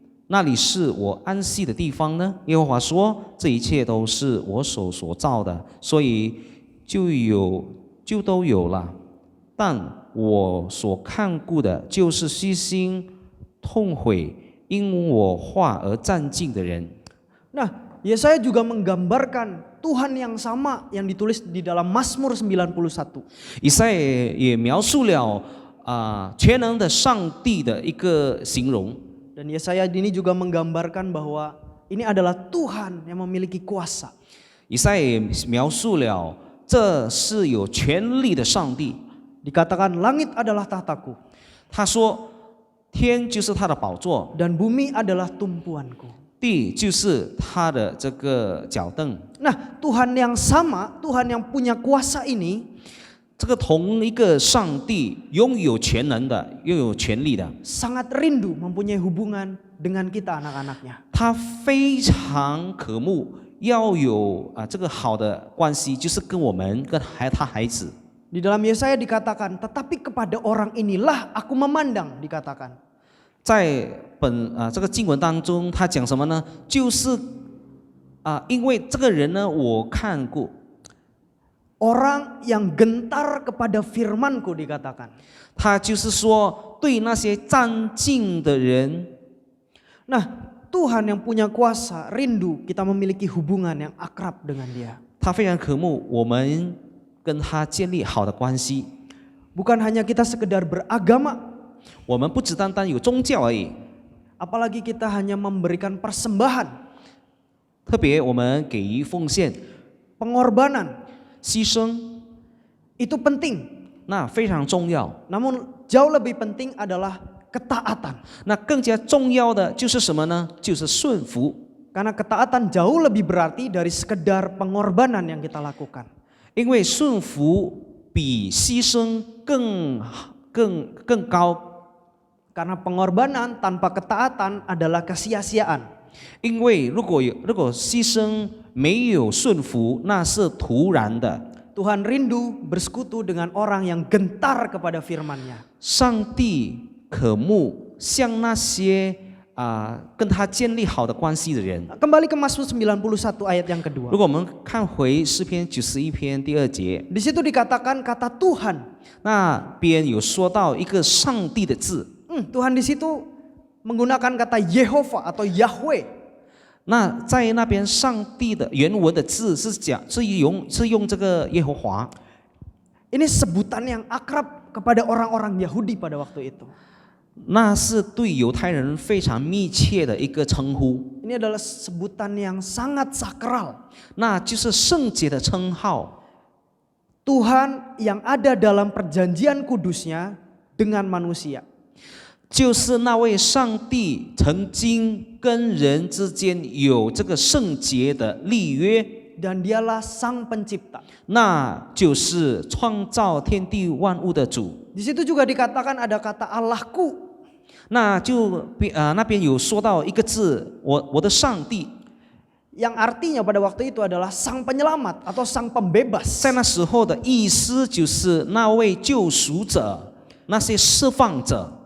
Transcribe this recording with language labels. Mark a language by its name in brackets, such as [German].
[Chinese] 那里是我安息的地方呢？耶和华说：这一切都是我手所造的，所以就都有了。但我所看顾的，就是虚心痛悔，因我话而战尽的人。 [Indonesian] Nah, Yesaya juga menggambarkan Tuhan yang sama yang ditulis di dalam Mazmur 91. [Chinese] 以赛亚也描述了全能的上帝的一个形容。 [Indonesian] Dan Yesaya ini juga menggambarkan bahwa ini adalah Tuhan yang memiliki kuasa. [Chinese] 以赛亚也描述了这是有权力的上帝。 [Indonesian] Dikatakan langit adalah tahtaku [Chinese] 他说，天就是他的宝座， [Indonesian] dan bumi adalah tumpuanku. [Chinese] 地就是他的这个脚凳。 [Indonesian] Nah, Tuhan yang sama, Tuhan yang punya kuasa ini [Chinese] 这个同一个上帝拥有全能的，拥有权力的， [Indonesian] sangat rindu mempunyai hubungan dengan kita anak-anaknya. [Chinese] 他非常渴慕要有这个好的关系，就是跟我们跟他孩子。 [Indonesian] Di dalam Yesaya dikatakan, tetapi kepada orang inilah aku memandang, dikatakan. [Chinese] 在这个经文当中，他讲什么呢？就是因为这个人呢，我看过。 [Indonesian] Orang yang gentar kepada firmanku dikatakan. [Chinese] 他就是说，对那些战尽的人， [Indonesian] Nah, Tuhan yang punya kuasa rindu kita memiliki hubungan yang akrab dengan Dia. [Chinese] 他非常渴慕我们跟他建立好的关系。 [Indonesian] Bukan hanya kita sekedar beragama, [Chinese] 我们不只单单有宗教而已， [Indonesian] apalagi kita hanya memberikan persembahan, [Chinese] 特别我们给予奉献、 [Indonesian] pengorbanan, [Chinese] 牺牲， [Indonesian] itu penting. [Chinese] 那非常重要。 [Indonesian] Namun jauh lebih penting adalah ketaatan. [Chinese] 那更加重要的就是什么呢？就是顺服。 [Indonesian] Karena ketaatan jauh lebih berarti dari sekedar pengorbanan yang kita lakukan. [Chinese] 因为顺服比牺牲更高， [Indonesian] Karena pengorbanan tanpa ketaatan adalah kesia-siaan. [Chinese] 因为如果牺牲没有顺服，那是徒然的。 [Indonesian] Tuhan rindu bersekutu dengan orang yang gentar kepada firman-Nya. [Chinese] 上帝渴慕像那些跟他建立好的关系的人。 [Indonesian] Kembali ke Mazmur 91 ayat yang kedua. [Chinese] 如果我们看回诗篇91篇第2节， [Indonesian] Di situ dikatakan kata Tuhan. [Chinese] 那边有说到一个上帝的字。 [Indonesian] Tuhan di situ menggunakan kata Yehova atau Yahweh. [Chinese] 那在那边上帝的原文的字是用这个耶和华。 [Indonesian] Ini sebutan yang akrab kepada orang-orang Yahudi pada waktu itu. [Chinese] 那是对犹太人非常密切的一个称呼， [Indonesian] Ini adalah sebutan yang sangat sakral. [Chinese] 那就是圣洁的称号。 [Indonesian] Tuhan yang ada dalam perjanjian kudusnya dengan manusia. [Chinese] 就是那位上帝曾经跟人之间有这个圣洁的立约， [Indonesian] Dan dialah sang pencipta. [Chinese] 那就是创造天地万物的主。 [Indonesian] Di situ juga dikatakan ada kata Allahku. [Chinese] 那边有说到一个字，我的上帝， [Indonesian] Yang artinya pada waktu itu adalah sang penyelamat atau sang pembebas. [Chinese] 在那时候的意思就是那位救赎者，那些释放者。